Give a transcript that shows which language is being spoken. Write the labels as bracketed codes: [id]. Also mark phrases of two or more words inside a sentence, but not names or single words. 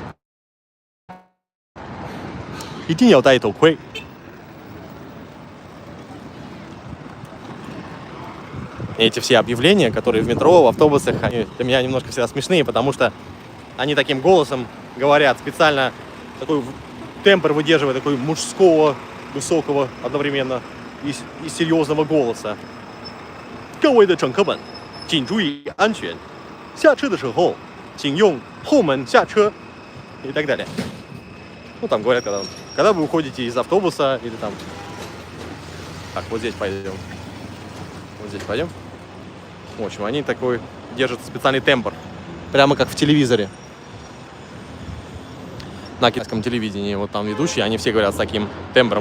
[ru] Эти все объявления, которые в метро, в автобусах, они для меня немножко всегда смешные, потому что они таким голосом говорят, специально такой тембр выдерживая, такой мужского, высокого одновременно и серьезного голоса. [zh] 各位的乘客们，请注意安全。下车的时候，请用后门下车 [ru] и так далее. Ну, там говорят, когда вы уходите из автобуса или там... Так, вот здесь пойдем. Вот здесь пойдем. В общем, они такой держат специальный тембр. Прямо как в телевизоре. На китайском телевидении. Вот там ведущие, они все говорят с таким тембром.